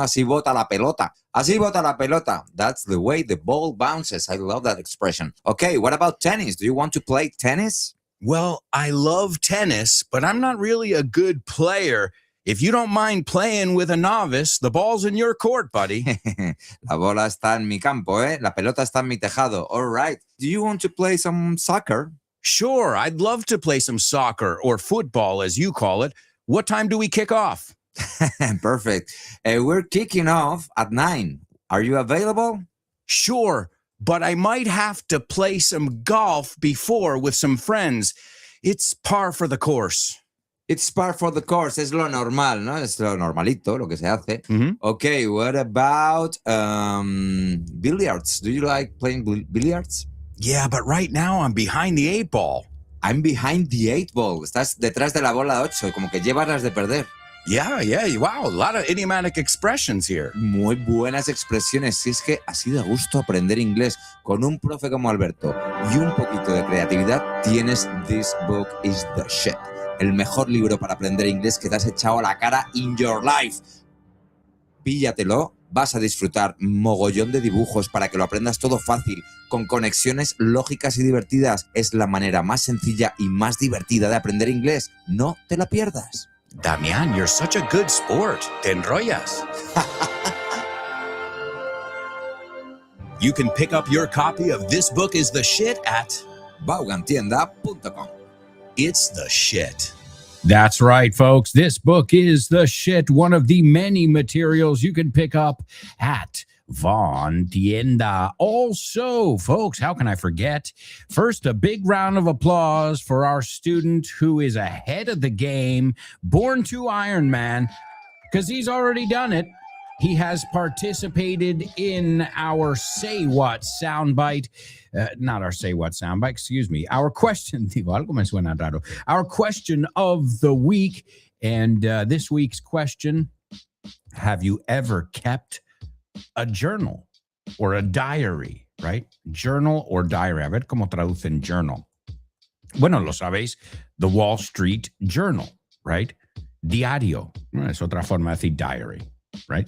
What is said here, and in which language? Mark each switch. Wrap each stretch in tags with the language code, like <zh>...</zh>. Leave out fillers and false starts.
<es>Así bota la pelota. Así bota la pelota.</es> <en>That's the way the ball bounces. I love that expression. Okay, what about tennis? Do you want to play tennis? Well, I love tennis, but I'm not really a good player. If you don't mind playing with a novice, the ball's in your court, buddy.</en> <es>La bola está en mi campo, ¿eh? La pelota está en mi tejado.</es> <en>All right. Do you want to play some soccer? Sure, I'd love to play some soccer or football, as you call it. What time do we kick off? Perfect. We're kicking off at 9. Are you available? Sure, but I might have to play some golf before with some friends. It's par for the course. It's par for the course.</en> <es>Es lo normal, ¿no? Es lo normalito, lo que se hace. Mm-hmm.</es> <en>Okay, what about billiards? Do you like playing billiards? Yeah, but right now I'm behind the 8 ball. I'm behind the 8 ball.</en> <es>Estás detrás de la bola 8, como que llevas las de perder.</es> <en>Yeah, wow, a lot of idiomatic expressions here.</en> <es>Muy buenas expresiones. Si es que así da gusto aprender inglés con un profe como Alberto y un poquito de creatividad, tienes This Book is the Shit. El mejor libro para aprender inglés que te has echado a la cara</es> <en>in your life.</en> <es>Píllatelo, vas a disfrutar mogollón de dibujos para que lo aprendas todo fácil, con conexiones lógicas y divertidas. Es la manera más sencilla y más divertida de aprender inglés. No te la pierdas.</es> <en>Damian, you're such a good sport.</en> <es>Te enrollas.</es> <en>You can pick up your copy of This Book is the Shit at Vaughantienda.com. It's the shit. That's right, folks. This book is the shit, one of the many materials you can pick up at Von Tienda. Also, folks, how can I forget? First, a big round of applause for our student who is ahead of the game, born to Iron Man, because he's already done it. He has participated in our Say What soundbite. Not our Say What soundbite, excuse me. Our question,</en> <es>algo me suena raro.</es> <en>Our question of the week. And this week's question Have you ever kept a journal or a diary, right? Journal or diary.</en> <es>A ver cómo traducen journal. Bueno, lo sabéis, the Wall Street Journal, right? Diario. Es otra forma de decir diary, right?</es>